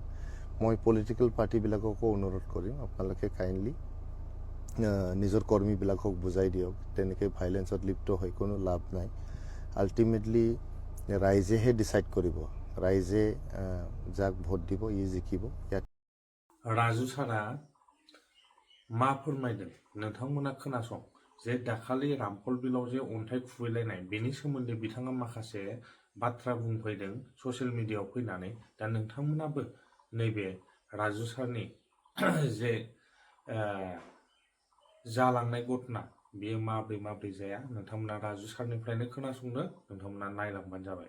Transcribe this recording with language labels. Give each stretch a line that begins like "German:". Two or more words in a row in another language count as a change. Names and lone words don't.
Assamese: মই পলিটিকেল পাৰ্টিবিলাককো অনুৰোধ কৰিম আপোনালোকে কাইণ্ডলি নিজৰ কৰ্মীবিলাকক বুজাই দিয়ক, তেনেকৈ ভাইলেঞ্চত লিপ্ত হৈ কোনো লাভ নাই। আল্টিমেটলি ৰাইজেহে ডিচাইড কৰিব, ৰাইজে যাক ভোট দিব ই জিকিব।
Bodo: राजु सारा मा फोरमायदों नोंथांमोना खोनासं जे दाखालि रामफल बिलाव जे अन्थाइ खुबैलायनाय बेनि सोमोन्दै बिथाङा माखासे बाथ्रा बुंफैदों ससियेल मिडियायाव फैनानै। दा नोंथांमोनाबो नैबे राजु सारनि जे जालांनाय घटना बेयो माब्रै जाया नोंथांमोना राजु सारनिफ्रायनो खोनासंनो, नोंथांमोना नायलांबानो जाबाय।